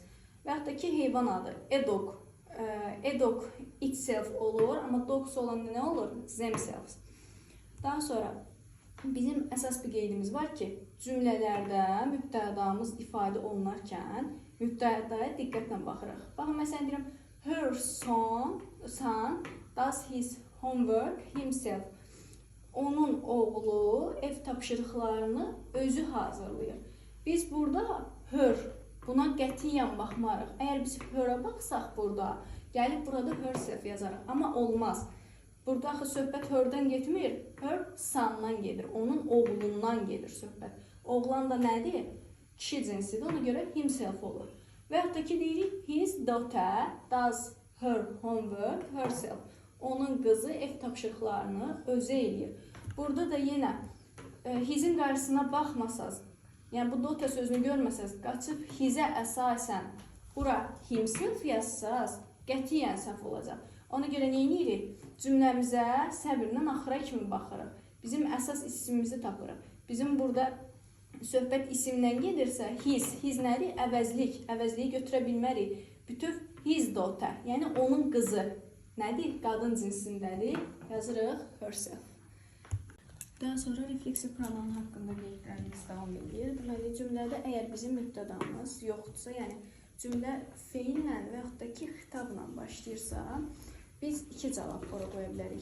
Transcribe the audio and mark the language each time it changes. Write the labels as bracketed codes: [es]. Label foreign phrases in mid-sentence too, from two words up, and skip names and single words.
[az] Və yaxud da ki, heyvan adı, e-dog. [en] E-dog itself [az] olur, amma dogs olanda nə olur? Themselves. Daha sonra bizim əsas bir qeydimiz var ki, cümlələrdə mübtədamız ifadə olunarkən mübtədaya diqqətlə baxırıq. Baxın, məsələn deyirəm, [en] her son does his homework himself. [az] Onun oğlu ev tapşırıqlarını özü hazırlayır. Biz burada her, buna qətiyyən baxmarıq. Əgər biz her'a baxsaq burada, gəlib burada herself yazarıq. Amma olmaz. Burada axı söhbət her'dən getmir, her sondan gedir. Onun oğlundan gedir söhbət. Oğlan da nədir? Kişi cinsidir, ona görə himself olur. Və yaxud da ki, deyirik, [en] his daughter does her homework herself. [az] Onun qızı ev tapşırıqlarını özü eləyir. Burada da yenə his'in qarşısına baxmasaz, yəni bu daughter sözünü görməsəz, qaçıb his'ə əsasən bura himself yazsaz, qətiyyən səhv olacaq. Ona görə nə edirik? Cümləmizə səbirlə axıra kimi baxırıq. Bizim əsas ismimizi tapırıq. Bizim burada söhbət isimdən gedirsə, his nədir? Əvəzlik. Əvəzliyi götürə bilmərik. Bütöv [en] his daughter, [az] yəni onun qızı nədir? Qadın cinsindədir. Yazırıq herself. Daha sonra refleksiv pronoun haqqında qeydlərimiz davam edir. Deməli, cümlədə əgər bizim mübtədamız yoxdursa, yəni cümlə feillə və yaxud da ki, xitabla başlayırsa, biz iki cavab qoya bilərik.